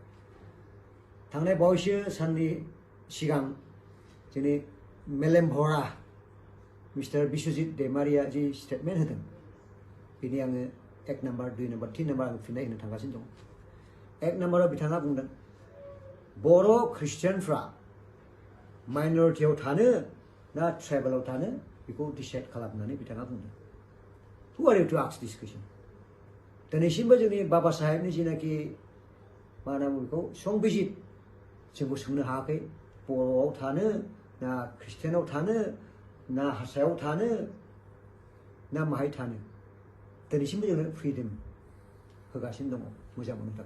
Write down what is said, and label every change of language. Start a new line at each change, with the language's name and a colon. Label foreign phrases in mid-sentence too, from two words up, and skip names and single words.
Bodo: थांनाय बावैसो साननि सिगां जोंनि मेलेम भरा मिस्टार बिश्वजित दैमारिया जि स्टेटमेन्ट होदों, बिनि आङो 1 नाम्बार, 2 नाम्बार, 3 नाम्बार आं फिननाय होनो थांगासिनो दं। 1 नाम्बाराव बिथाङा बुंदों, बर' ख्रिस्टियानफ्रा माइनरिटियाव थानो ना ट्राइबेलाव थानो बेखौ डिसाइड खालामनानै बिथाङा बुंदों।
English: Who are you to ask this question?
Bodo: दिनैसिमबो जोंनि बाबा साहेबनि जिनाखि मा होनना बुङो बेखौ संबिजित, जोंखौ सोंनो हायाखै बर'आव थानो ना ख्रिस्टियानाव थानो ना हारसायाव थानो ना माहाय थानो। दिनैसिमबो जोंनो फ्रिदम होगासिनो दङ मोजां मोननो थाखाय।